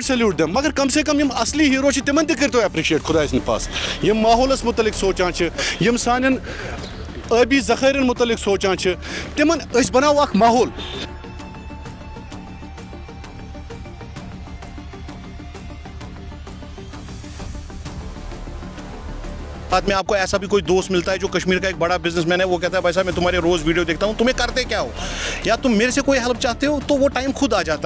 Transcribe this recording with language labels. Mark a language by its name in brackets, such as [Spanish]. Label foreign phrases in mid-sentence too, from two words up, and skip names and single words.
[English] salute them. [Kashmiri] مگر کم سے کم یم اصلی ہیرو چھ تمن تہ کرتو اپریشیٹ خدای سن پاس یم ماحولس متعلق سوچان چھ یم سانن آبی ذخائرن متعلق سوچان چھ تمن اس بناو اخ ماحول. [Urdu] میں آپ کو ایسا بھی کوئی دوست ملتا ہے جو کشمیر کا ایک بڑا بزنس مین ہے, وہ کہتا ہے بھائی صاحب میں تمہارے روز ویڈیو دیکھتا ہوں, تمہیں کرتے کیا ہو یا تم میرے سے کوئی ہیلپ چاہتے ہو, تو وہ ٹائم خود آ جاتا ہے.